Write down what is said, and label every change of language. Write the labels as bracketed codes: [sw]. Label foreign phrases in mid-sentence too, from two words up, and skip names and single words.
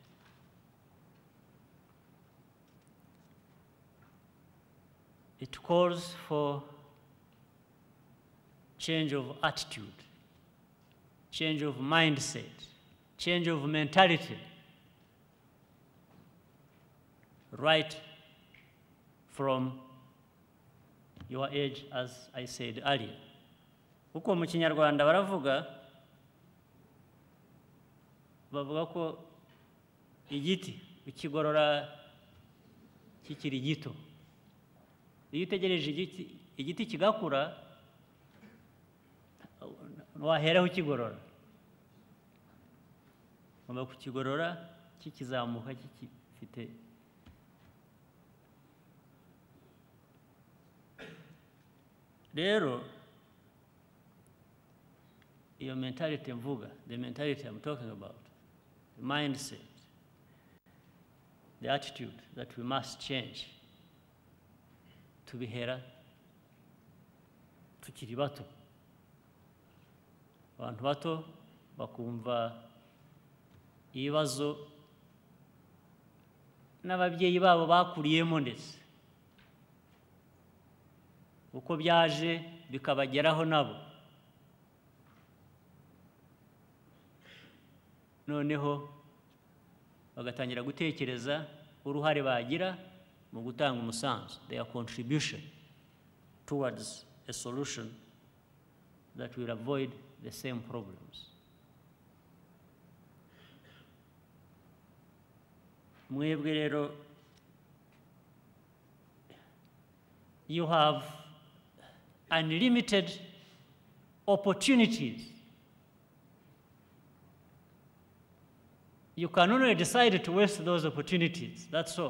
[en] It calls for change of attitude, change of mindset, change of mentality, right from your age, as I said earlier. [rw] Uko mu Kinyarwanda bavuga ko igiti ukigorora kikiri gito. Iyo utegereje igiti kigakura, waheraho ukigorora. Ugomba kukigorora kikizamuka kifite. Rero, [en] your mentality mvuga, the mentality I'm talking about, the mindset, the attitude that we must change [rw] tubihera tukiri bato. Abantu bato bakumva ibibazo n'ababyeyi babo bakuriyemo, ndetse uko byaje bikabageraho nabo, noneho bagatangira gutekereza uruhare bagira mu gutanga umusanzu, [en] their contribution towards a solution that will avoid the same problems. [rw] Mwebwe rero, [en] you have unlimited opportunities. You can only decide to waste those opportunities, that's all.